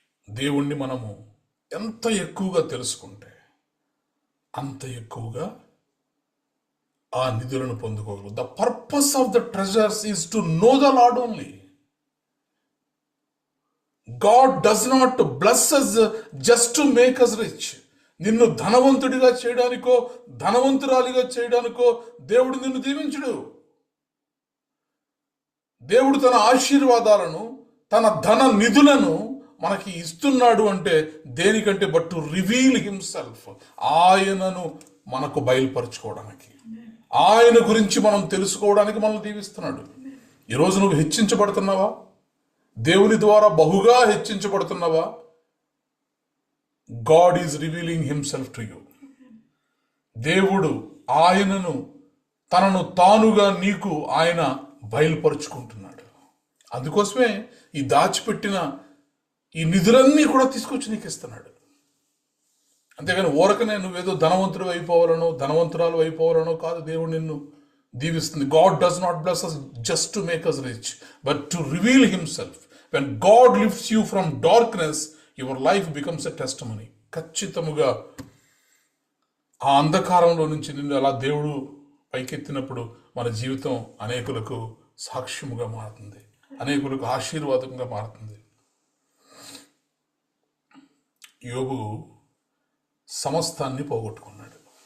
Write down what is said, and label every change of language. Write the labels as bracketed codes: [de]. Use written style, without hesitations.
[te] దేవుణ్ణి మనము ఎంత ఎక్కువగా తెలుసుకుంటే అంత ఎక్కువగా ఆ నిధులను పొందుకోగలరు. [en] The purpose of the treasures is to know the Lord only. God does not bless us just to make us rich. [te] నిన్ను ధనవంతుడిగా చేయడానికో ధనవంతురాలిగా చేయడానికో దేవుడు నిన్ను దీవించుడు. దేవుడు తన ఆశీర్వాదాలను, తన ధన నిధులను మనకి ఇస్తున్నాడు అంటే దేనికంటే [en] But to reveal himself. [te] ఆయనను మనకు బయలుపరచుకోవడానికి, ఆయన గురించి మనం తెలుసుకోవడానికి మనల్ని దీవిస్తున్నాడు. ఈరోజు నువ్వు హెచ్చించబడుతున్నావా? దేవుని ద్వారా బహుగా హెచ్చించబడుతున్నావా? [en] God is revealing himself to you. [te] దేవుడు ఆయనను, తనను తానుగా నీకు ఆయన బయలుపరుచుకుంటున్నాడు. అందుకోసమే ఈ దాచిపెట్టిన ఈ నిధులన్నీ కూడా తీసుకొచ్చి నీకు ఇస్తున్నాడు. అంతేగాని ఊరకనే నువ్వేదో ధనవంతుడు అయిపోవాలనో ధనవంతురాలు అయిపోవాలనో కాదు దేవుడు నిన్ను దీవిస్తుంది. [en] God does not bless us just to make us rich, but to reveal himself. When God lifts you from darkness, your life becomes a testimony. [te] ఖచ్చితముగా ఆ అంధకారంలో నుంచి నిన్ను అలా దేవుడు పైకెత్తినప్పుడు మన జీవితం అనేకులకు సాక్ష్యముగా మారుతుంది, అనేకులకు ఆశీర్వాదంగా మారుతుంది. యోబు సమస్తాన్ని పోగొట్టుకున్నాడు.